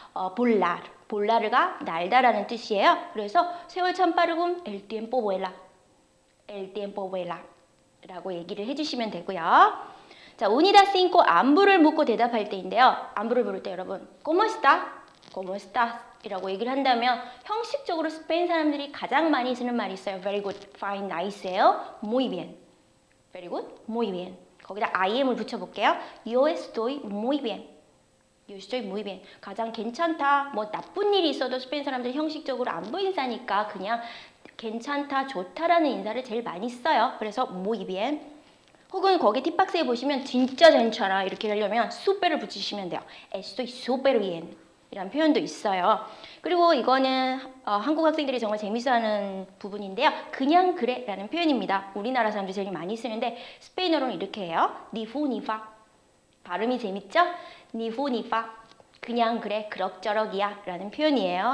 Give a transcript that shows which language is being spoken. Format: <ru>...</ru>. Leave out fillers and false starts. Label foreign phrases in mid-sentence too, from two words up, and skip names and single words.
<ko>볼라르가 날다라는 뜻이에요. 그래서 세월 참 빠르군.</ko> <es>el tiempo vuela. el tiempo vuela.</es> <ko>라고 얘기를 해주시면 되고요. 자, unidad 5 안부를 묻고 대답할 때인데요. 안부를 물을 때 여러분,</ko> <es>¿Cómo está? ¿Cómo estás?</es> <ko>이라고 얘기를 한다면 형식적으로 스페인 사람들이 가장 많이 쓰는 말이 있어요.</ko> <en>Very good, fine, nice예요.</en> <es>Muy bien.</es> <en>Very good,</en> <es>muy bien.</es> <ko>거기다 IM을 붙여볼게요.</ko> <es>Yo estoy muy bien. Yo estoy muy bien.</es> <ko>가장 괜찮다. 뭐 나쁜 일이 있어도 스페인 사람들이 형식적으로 안부 인사니까 그냥 괜찮다, 좋다라는 인사를 제일 많이 써요.</ko> <es>그래서 muy bien.</es> <ko>혹은 거기 팁박스에 보시면 진짜 괜찮아 이렇게 하려면 super를 붙이시면 돼요.</ko> <es>Estoy súper bien.</es> <ko>이란 표현도 있어요. 그리고 이거는 한국 학생들이 정말 재밌어하는 부분인데요. 그냥 그래 라는 표현입니다. 우리나라 사람들이 제일 많이 쓰는데 스페인어로는 이렇게 해요.</ko> <es>ni fu ni fa.</es> <ko>발음이 재밌죠?</ko> <es>ni fu ni fa.</es> <ko>그냥 그래 그럭저럭이야 라는 표현이에요.</ko>